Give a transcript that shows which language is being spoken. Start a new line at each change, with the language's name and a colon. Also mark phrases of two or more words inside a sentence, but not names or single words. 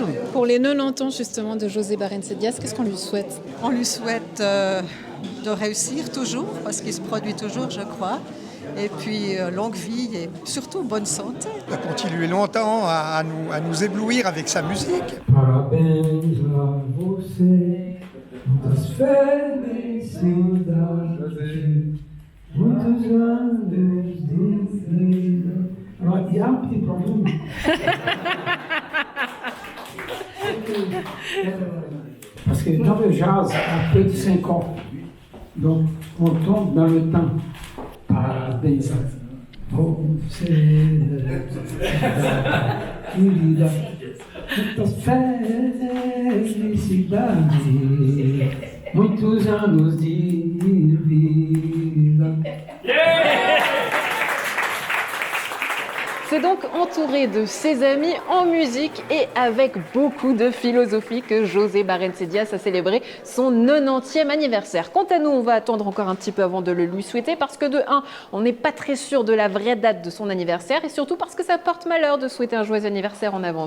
French: Pour les 90 ans justement de José Barrenechea, qu'est-ce qu'on lui souhaite? On lui souhaite de réussir toujours, parce qu'il se produit toujours, je crois. Et puis longue vie et surtout bonne santé. De continuer longtemps à nous éblouir avec sa musique.
Portuguese: Parabéns a você, muitas felicidades, muitos anos de vida.
French: Alors, il y a un petit problème. Parce que dans le jazz, à peu de 5 ans, donc on tombe dans le temps.
Portuguese: Parabéns a você, querida, muitas felicidades, muitos anos de vida.
French: C'est donc entouré de ses amis en musique et avec beaucoup de philosophie que José Barrenechea a célébré son 90e anniversaire. Quant à nous, on va attendre encore un petit peu avant de le lui souhaiter parce que de 1, on n'est pas très sûr de la vraie date de son anniversaire et surtout parce que ça porte malheur de souhaiter un joyeux anniversaire en avance.